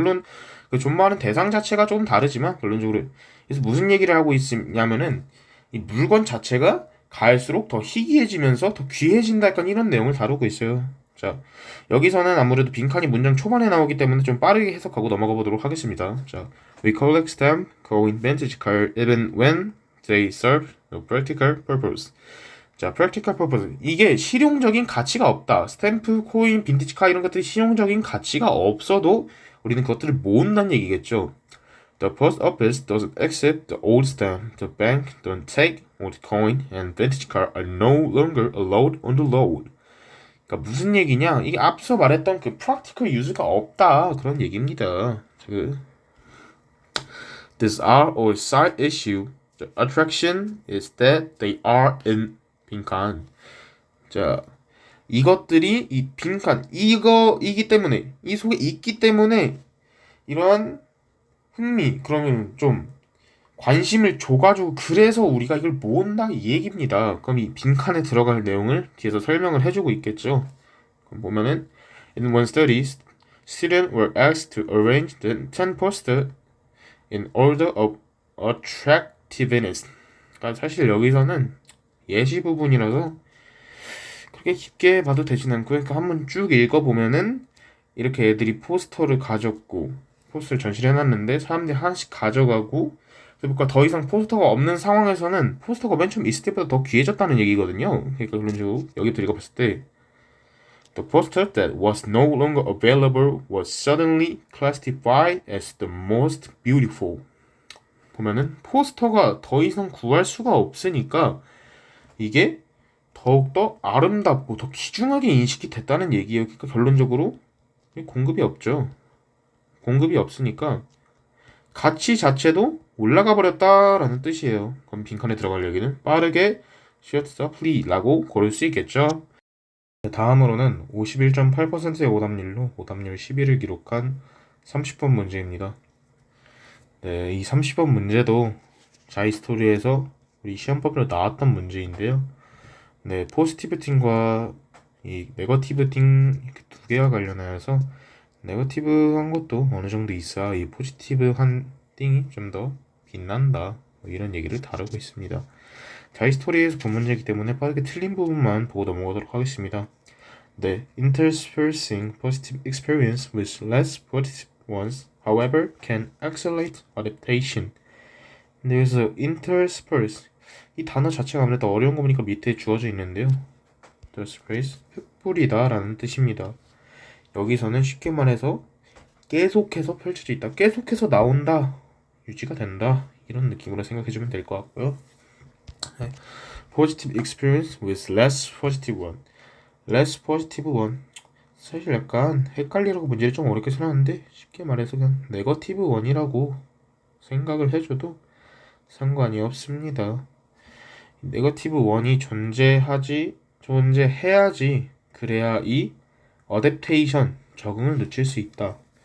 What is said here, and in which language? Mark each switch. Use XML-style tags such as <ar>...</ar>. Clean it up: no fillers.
<ko>물론 그 존버하는 대상 자체가 조금 다르지만 결론적으로 그래서 무슨 얘기를 하고 있냐면은 이 물건 자체가 갈수록 더 희귀해지면서 더 귀해진다 약간 이런 내용을 다루고 있어요. 자, 여기서는 아무래도 빈칸이 문장 초반에 나오기 때문에 좀 빠르게 해석하고 넘어가 보도록 하겠습니다.</ko> <en>자, we collect stamp, coin, vintage card even when they serve no practical purpose. 자, practical purpose.</en> <ko>이게 실용적인 가치가 없다. 스탬프, 코인, 빈티지 카 이런 것들이 실용적인 가치가 없어도 우리는 그것들을 모은다는 얘기겠죠.</ko> <en>The post office doesn't accept the old stamp. The bank don't take old coin and vintage card are no longer allowed on the load.</en> <ko>그러니까 무슨 얘기냐? 이게 앞서 말했던 그</ko> <en>practical use</en> <ko>가 없다 그런 얘기입니다.</ko> <en>These are all side issue. The attraction is that they are in 빈칸.</en> <ko>자, 이것들이 이 빈칸 이거이기 때문에 이 속에 있기 때문에 이러한 흥미 그러면 좀 관심을 줘가지고 그래서 우리가 이걸 모은다 이 얘기입니다. 그럼 이 빈칸에 들어갈 내용을 뒤에서 설명을 해주고 있겠죠. 그럼 보면은</ko> <en>in one study, students were asked to arrange the 10 posters in order of attractiveness.</en> <ko>그러니까 사실 여기서는 예시 부분이라서 그렇게 깊게 봐도 되진 않고요. 그러니까 한번 쭉 읽어보면은 이렇게 애들이 포스터를 가졌고 포스터를 전시해놨는데 사람들이 하나씩 가져가고 그러니까 더 이상 포스터가 없는 상황에서는 포스터가 맨 처음 있을 때보다 더 귀해졌다는 얘기거든요. 그러니까 그런 식으로 여기부터 읽어봤을 때</ko> <en>The poster that was no longer available was suddenly classified as the most beautiful.</en> <ko>보면은 포스터가 더 이상 구할 수가 없으니까 이게 더욱더 아름답고 더 귀중하게 인식이 됐다는 얘기예요. 그러니까 결론적으로 공급이 없죠. 공급이 없으니까 가치 자체도 올라가 버렸다라는 뜻이에요. 그럼 빈칸에 들어갈 얘기는 빠르게</ko> <en>short supply</en> <ko>라고 고를 수 있겠죠. 다음으로는 51.8%의 오답률로 오답률 10위를 기록한 30번 문제입니다. 네, 이 30번 문제도 자이스토리에서 우리 시험법으로 나왔던 문제인데요. 네, 포지티브 띵과 이 네거티브 띵 이렇게 두 개와 관련하여서 네거티브한 것도 어느 정도 있어야 이 포지티브한 띵이 좀 더 빛난다 뭐 이런 얘기를 다루고 있습니다. 자이스토리에서 본 문제이기 때문에 빠르게 틀린 부분만 보고 넘어가도록 하겠습니다.</ko> <en>네, interspersing positive experience with less positive ones, however, can accelerate adaptation.</en> <ko>근데 여기서 intersperse 이 단어 자체가 아무래도 어려운 거 보니까 밑에 주어져 있는데요. intersperse 흩뿌리다 라는 뜻입니다. 여기서는 쉽게 말해서 계속해서 펼쳐져 있다, 계속해서 나온다, 유지가 된다 이런 느낌으로 생각해주면 될 것 같고요. 네.</ko> <en>Positive experience with less positive one. less positive one.</en> <ko>사실 약간 헷갈리라고 문제를 좀 어렵게 써놨는데 쉽게 말해서 그냥 네거티브 원이라고 생각을 해줘도 상관이 없습니다. 네거티브 원이 존재해야지 그래야 이 어댑테이션 적응을 늦출 수 있다.</ko>